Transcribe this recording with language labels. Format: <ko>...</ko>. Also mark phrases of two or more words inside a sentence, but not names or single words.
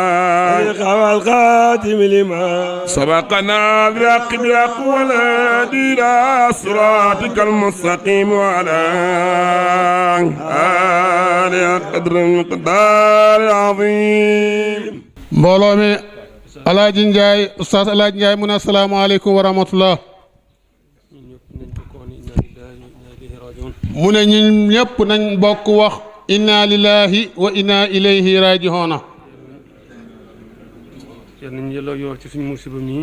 <ar>الخاتم لما سبقنا بالحق بالحق والهادي إلى صراطك المستقيم وعلى آله قدر المقدار العظيم</ar> <wo>mbooloo mi Alaaji Njaay Oustaz Alaaji Njaay mu ne</wo> <ar>السلام عليكم ورحمة الله</ar> <wo>mu ne ñun ñëpp nañ bokk wax</wo> <ar>إنا لله وإنا إليه راجعون</ar> <wo>yal nañu yàlla yool ci suñ musiba mii</wo>